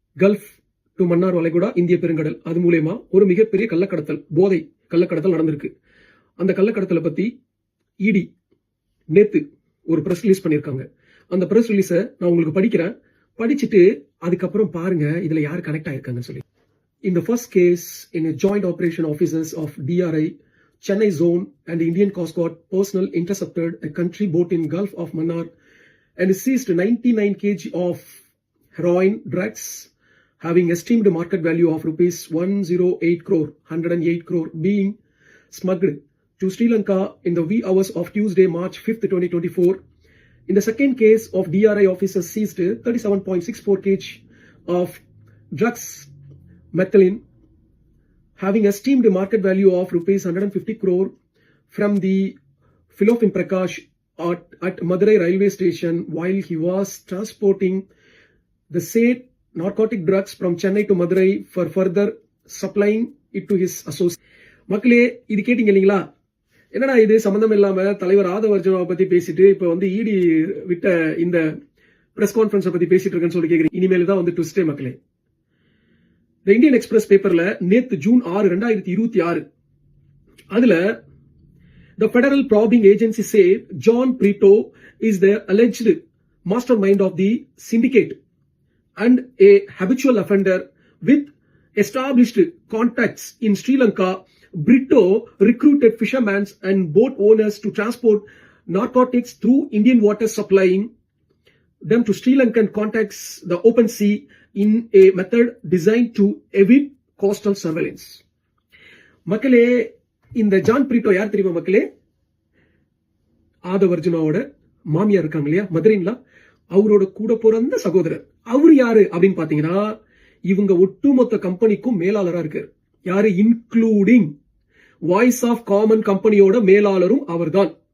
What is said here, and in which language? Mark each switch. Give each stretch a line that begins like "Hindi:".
Tamil: Gulf to Mannar வளைகுடா இந்திய பெருங்கடல், அது மூலயமா ஒரு மிகப்பெரிய கள்ளக்கடத்தல், போதை கள்ளக்கடத்தல் நடந்திருக்கு. அந்த கள்ளக்கடத்தலை பத்தி இடி நேத்து ஒரு பிரஸ் ரிலீஸ் பண்ணியிருக்காங்க. அந்த பிரஸ் ரிலீஸை நான் உங்களுக்கு படிக்கிறேன், படிச்சுட்டு அதுக்கப்புறம் பாருங்க இதுல யார் கனெக்ட் ஆயிருக்காங்கன்னு சொல்லி.
English: In the first case, in a joint operation officers of DRI, Chennai Zone and the Indian Coast Guard personnel intercepted a country boat in Gulf of Mannar and seized 99 kg of heroin drugs having esteemed market value of rupees 108 crore being smuggled to Sri Lanka in the wee hours of Tuesday, March 5th, 2024. In the second case of DRI officers seized 37.64 kg of drugs methylene having esteemed market value of rupees 150 crore from the Philopin Prakash at Madurai railway station while he was transporting the said narcotic drugs from Chennai to Madurai for further supplying it to his associates.
Tamil: மக்களே இது கேட்டீங்க இல்லைங்களா? என்னடா இது சம்பந்தம் இல்லாம தலைவர் ஆதவ அர்ஜுனாவை பத்தி பேசிட்டு இப்ப இடி விட்ட இந்த பிரஸ் கான்ஃபரன்ஸை பத்தி பேசிட்டு இருக்கேன்னு சொல்லி கேக்குறீங்க. இனிமேல் தான் ட்விஸ்டே மக்களே.
English: The Indian Express பேப்பர்ல நேத்து June 6, 2026 அதுல the federal probing agency say John Prito is the alleged mastermind of the syndicate and a habitual offender with established contacts in Sri Lanka. Brito recruited fishermen and boat owners to transport narcotics through Indian waters, supplying them to Sri Lankan contacts the open sea in a method designed to evade coastal surveillance.
Tamil: மக்களே, இந்த John பிரீட்டோ யார் தெரியுமா மக்களே? ஆதவ அர்ஜுனாவோட மாமியார் இருக்காங்க இல்லையா, மதுரைங்களா, அவரோட கூட பிறந்த சகோதரர். அவரு யாரு அப்படின்னு பாத்தீங்கன்னா, இவங்க ஒட்டுமொத்த கம்பெனிக்கும் மேலாளரா இருக்காரு. யாரு? இன்க்ளூடிங் வாய்ஸ் ஆஃப் காமன் கம்பெனியோட மேலாளரும் அவர்தான்.